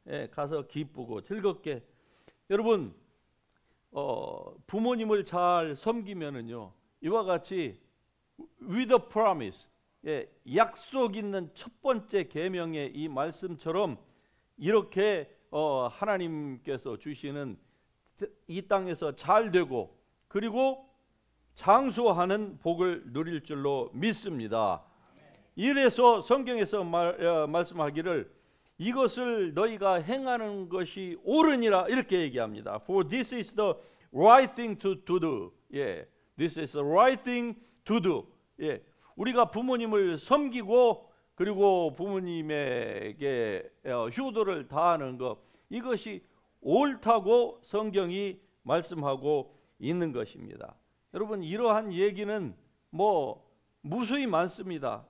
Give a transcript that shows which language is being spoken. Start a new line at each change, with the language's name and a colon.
Korean: 가서 기쁘고 즐겁게. 여러분 부모님을 잘 섬기면은요 이와 같이
English: with a promise,
Korean: 약속 있는 첫 번째 계명의 이 말씀처럼 이렇게 하나님께서 주시는 이 땅에서 잘 되고 그리고 장수하는 복을 누릴 줄로 믿습니다. 이래서 성경에서 말씀하기를 이것을 너희가 행하는 것이 옳으니라 이렇게 얘기합니다.
English: For this is the right thing to do. This is the right thing to do.
Korean: 우리가 부모님을 섬기고 그리고 부모님에게 효도를 다하는 것, 이것이 옳다고 성경이 말씀하고 있는 것입니다. 여러분 이러한 얘기는 무수히 많습니다.